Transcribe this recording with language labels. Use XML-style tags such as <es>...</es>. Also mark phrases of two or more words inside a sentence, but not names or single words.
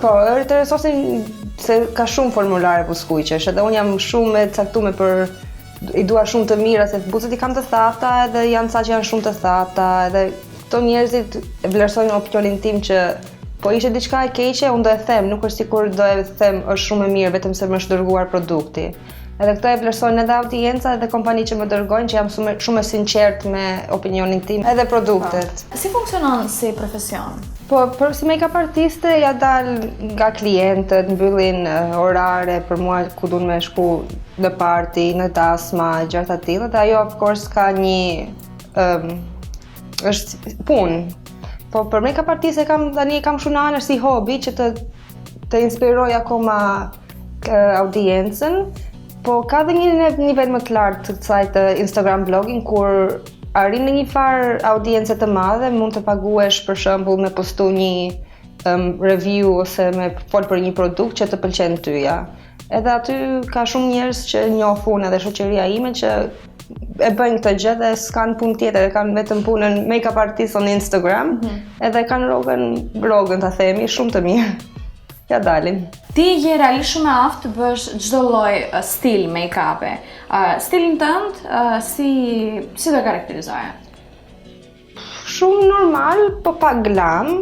<sq>Po, interesosin se ka shumë formulare buskuqesh, edhe unë jam shumë e caktuar i dua shumë të mira se buzët i kam të thata edhe janë ca që janë shumë të thata, edhe këto njerëzit vlerësojnë opinionin tim që po ishte diçka e keqe, unë do e them, nuk është sikur do e them është shumë e mirë vetëm se më është dërguar produkti. Edhe këto e vlerësojnë edhe audienca edhe kompani që më dërgojnë që jam shumë e sinqert me opinionin tim edhe produktet. Si funksionon si profesion? Po, për si make-up artiste ja dal nga klientët, mbyllin orare për mua ku duan me shku në party, në dasma, gjëra të tilla, dhe ajo</sq> <en>of course</en> <sq>ka një është punë. Po për make-up artiste kam shumë në anër si hobi që të inspiroj akoma audiencën. Po ka dhe një nivel më të lartë të kësaj të Instagram blogging kur arrin në një farë audiencë të madhe, mund të paguesh për shembull me postu një review ose me fol për një produkt që të pëlqen tyja. Edhe aty ka shumë njerëz që njoh unë edhe shoqëria ime që e bëjnë këtë gjë dhe s'kan punë tjetër, kanë vetëm punën</sq> <en>make-up artist on Instagram,</en> <sq>edhe kanë rrogën ta themi shumë të mirë. Ja dalin. Ti je realisht shumë aftë të bësh çdo lloj stil make-upi. Stilin tënd si do karakterizoje? Shumë normal, po pak glam.</sq>